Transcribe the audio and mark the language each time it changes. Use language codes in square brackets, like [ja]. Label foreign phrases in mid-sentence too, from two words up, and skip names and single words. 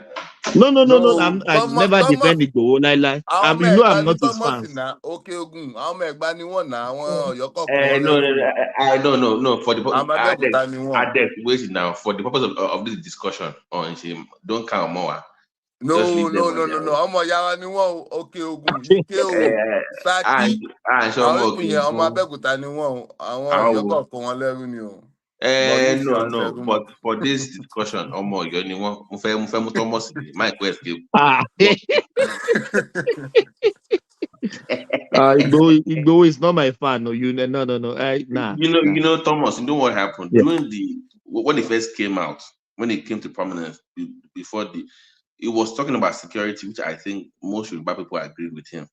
[en] No. I never defend it. You know I'm not his fan. Okay, Ogun. No. For the Ade, wait now. For the purpose of this discussion on him, don't count more. No. [yo] Ọmọ Yara ni wọ́n okay Ogun. Ike o. Saki. Àwọn ìpínyẹ ọmọ Abẹ́òkúta ni wọ́n. Àwọn Ọ̀yọ́ kọ̀ wọn lẹ́rú ni o. [en] No. But for this discussion, [yo] Omo Oyo ni wọ́n. Mo fẹ́ mú Thomas Mike West. [en] Igbo is not my fan. No. You know, Thomas. You know what happened during when he first came out, when he came to prominence before he was talking about security, which I think most Yoruba people agreed with him.